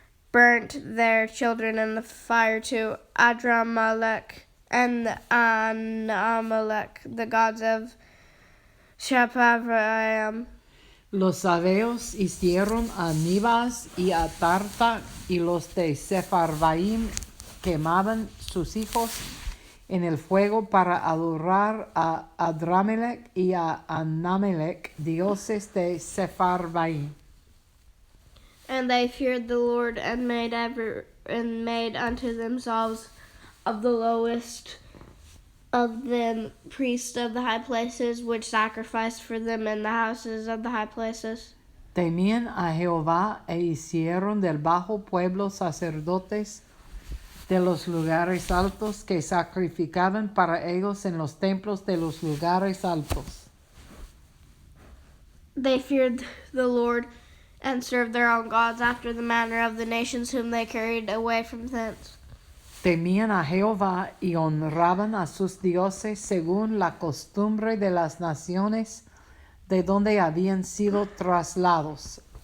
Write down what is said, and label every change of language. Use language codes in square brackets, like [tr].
[en] burnt their children in the fire to Adramelech and Anamelech, the gods of Shepharvaim. [es] Los sabeos hicieron a Nibas y a Tarta, y los de Sepharvaim quemaban sus hijos en el fuego para adorar a Adramelech y a Anamelech, dioses de Sepharvaim. [en] And they feared the Lord and made unto themselves of the lowest of them priests of the high places, which sacrificed for them in the houses of the high places. [es] Temían a Jehová e hicieron del bajo pueblo sacerdotes de los lugares altos que sacrificaban para ellos en los templos de los lugares altos. [en] They feared the Lord and served their own gods after the manner of the nations whom they carried away from thence. [es] Temían a Jehová y honraban a sus dioses según la costumbre de las naciones de donde habían sido trasladados.